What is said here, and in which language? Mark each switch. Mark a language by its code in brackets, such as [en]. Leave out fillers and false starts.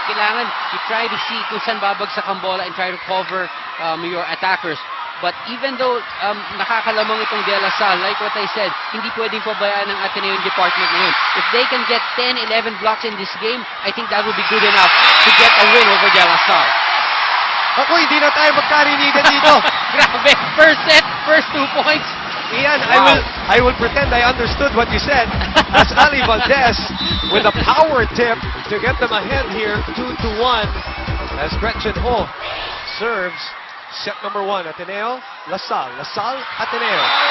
[en] Kailangan you try to see kung saan babagsak ang bola and try to cover your attackers. [tl] But even though nakakalamang itong De La Salle, like what I said, hindi pwedeng pabayaan ng Ateneo yung department ngayon. [en] If they can get 10, 11 blocks in this game, I think that would be good enough to get a win over De La Salle. [tl] Ako, hindi na tayo magkarinigan dito. [en] Grabe, first set, first 2 points. Ian, Wow. I will pretend I understood what you said. That's Ali Valdez with a power tip to get them ahead here, 2-1. As Gretchen Ho serves set number 1, Ateneo, LaSalle, Ateneo.